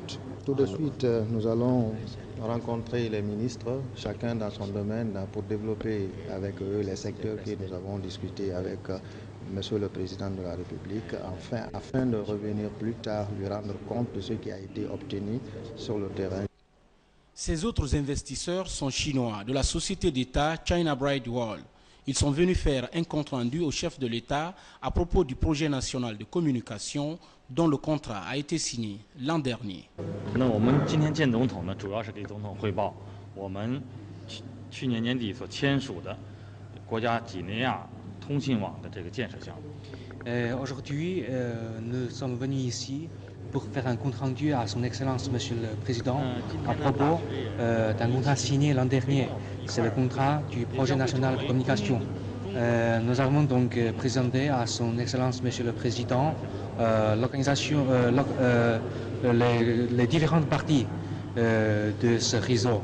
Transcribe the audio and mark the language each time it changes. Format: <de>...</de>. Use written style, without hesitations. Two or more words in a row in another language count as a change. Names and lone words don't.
<fr>Tout de suite, nous allons rencontrer les ministres, chacun dans son domaine, pour développer avec eux les secteurs que nous avons discutés avec Monsieur le Président de la République, afin de revenir plus tard, lui rendre compte de ce qui a été obtenu sur le terrain. Ces autres investisseurs sont chinois, de la société d'État China Bright World. Ils sont venus faire un compte-rendu au chef de l'État à propos du projet national de communication dont le contrat a été signé l'an dernier.</fr> <zh>我们今天见总统呢，主要是给总统汇报我们去年年底所签署的国家几内亚通信网的这个建设项目。</zh> <fr>Aujourd'hui, nous sommes venus ici pour faire un compte rendu à son Excellence Monsieur le Président à propos d'un contrat signé l'an dernier. C'est le contrat du projet national de communication. Nous avons donc présenté à son Excellence Monsieur le Président l'organisation, les différentes parties de ce réseau.</fr>